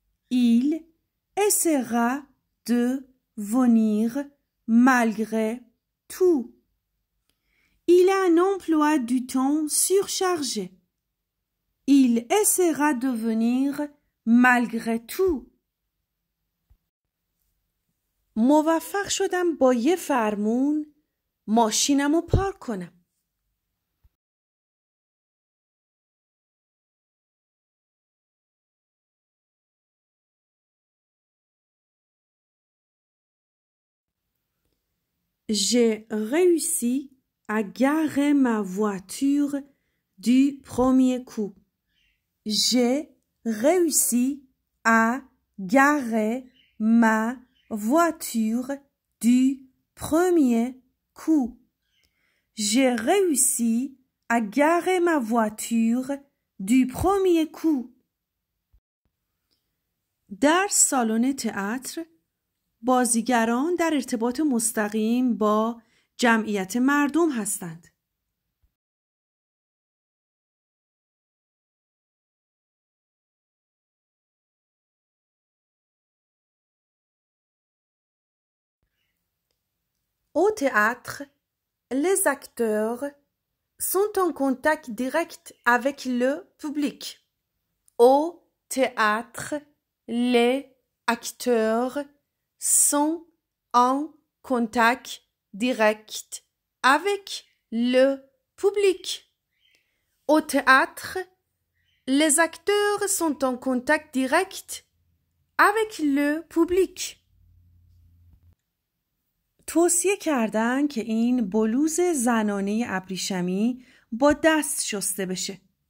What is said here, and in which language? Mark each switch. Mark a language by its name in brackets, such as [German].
[French] Il essaiera de venir malgré tout. Il a un emploi du temps surchargé. Il essaiera de venir malgré tout. [Persian] موفق شدم با یه فرمون ماشینمو پارک کنم. [French] J'ai réussi à garer ma voiture du premier coup. J'ai réussi à garer ma voiture du premier coup. J'ai réussi à garer ma voiture du premier coup. [Persian] در سالن تئاتر بازیگران در ارتباط مستقیم با جمعیت مردم هستند. [French] Au théâtre, les acteurs sont en contact direct avec le public. Au théâtre, les acteurs sont en contact direct avec le public. Au théâtre, les acteurs sont en contact direct avec le public. [Persian] توصیه کردن که این بلوز زنانه ابریشمی با دست شسته بشه.